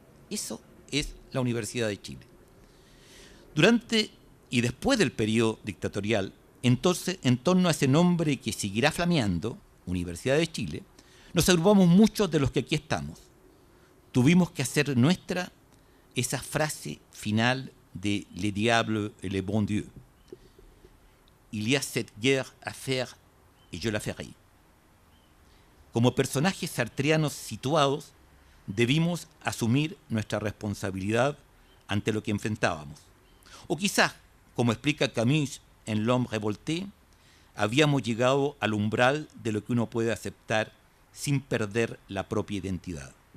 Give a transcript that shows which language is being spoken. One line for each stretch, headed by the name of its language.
Spanish: Eso es la Universidad de Chile. Durante y después del periodo dictatorial, entonces, en torno a ese nombre que seguirá flameando, Universidad de Chile, nos agrupamos muchos de los que aquí estamos. Tuvimos que hacer nuestra esa frase final de Le Diable et le Bon Dieu.
French: Il y a cette guerre à faire et je la ferai.
Spanish: Como personajes sartreanos situados, debimos asumir nuestra responsabilidad ante lo que enfrentábamos. O quizás, como explica Camus en L'Homme Révolté, habíamos llegado al umbral de lo que uno puede aceptar sin perder la propia identidad.